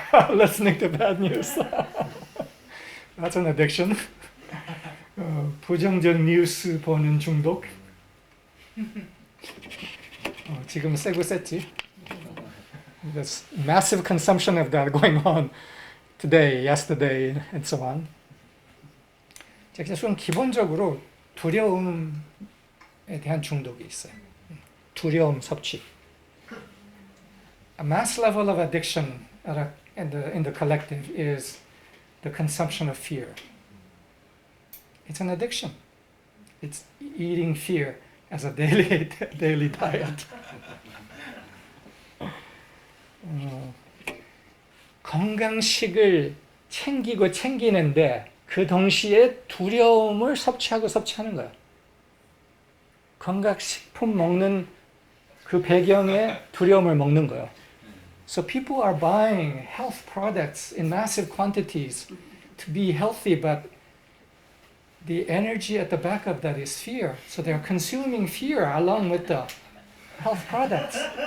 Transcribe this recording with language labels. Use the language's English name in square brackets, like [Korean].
[English] Listening to bad news. That's an addiction. [Korean] 부정적 뉴스 보는 중독. 지금 세고 셌지. [English] There's massive consumption of that going on today, yesterday, and so on. [Korean] 좀 기본적으로 두려움에 대한 중독이 있어요. 두려움 섭취. [English] A mass level of addiction in the collective is the consumption of fear. It's an addiction. It's eating fear as a daily diet. [Korean] 건강식을 챙기는데 그 동시에 두려움을 섭취하는 거야. 건강식품 먹는 그 배경에 두려움을 먹는 거예요. [English] So people are buying health products in massive quantities to be healthy, but the energy at the back of that is fear. So they're consuming fear along with the health products.